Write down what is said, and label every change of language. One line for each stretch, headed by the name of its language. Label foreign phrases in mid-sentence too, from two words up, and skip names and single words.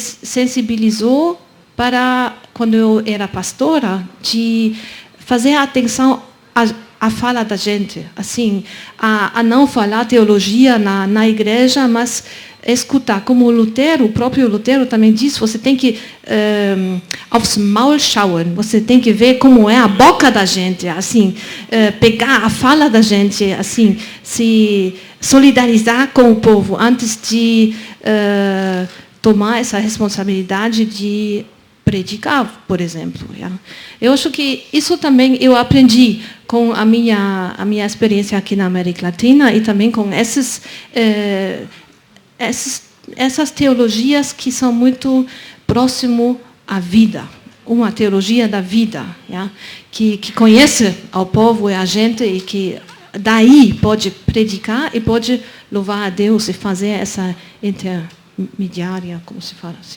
Portuguese: sensibilizou para, quando eu era pastora, de fazer atenção a fala da gente, assim, a não falar teologia na igreja, mas escutar, como o próprio Lutero também diz, você tem que
German: aufs Maul schauen,
Portuguese: você tem que ver como é a boca da gente, assim, pegar a fala da gente, assim, se solidarizar com o povo antes de tomar essa responsabilidade de predicar, por exemplo. Eu acho que isso também eu aprendi com a minha experiência aqui na América Latina e também com essas teologias que são muito próximo à vida, uma teologia da vida, que conhece ao povo e a gente e que daí pode predicar e pode louvar a Deus e fazer essa intermediária, como se fala assim.